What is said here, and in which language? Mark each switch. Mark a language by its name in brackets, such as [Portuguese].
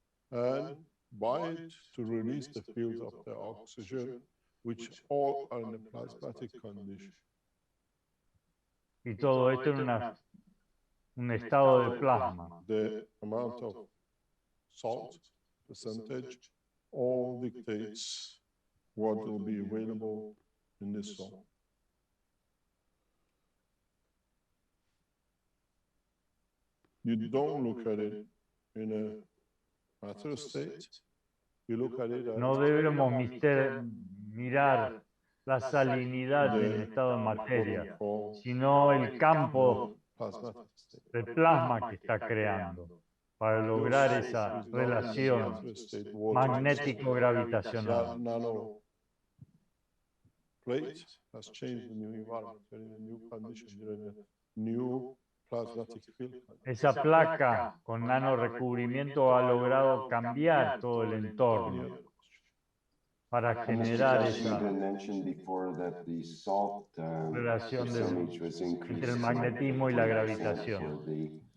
[English] And bind to release the fields of the oxygen, which all are in a plasmatic condition. [Spanish] Y todo esto en un estado de plasma. [English] The amount of salt percentage all dictates what will be available in this zone. You don't look at it in a matter state. You look at it as [Spanish] No debemos mirar la salinidad en estado de materia, sino el campo de plasma que está creando para lograr esa relación magnético-gravitacional. [English] Plate has changed the new environment, you're in a new condition, you're in a new plasmatic field. [Spanish] Esa placa con nanorecubrimiento ha logrado cambiar todo el entorno para generar esa relación entre el magnetismo y la gravitación.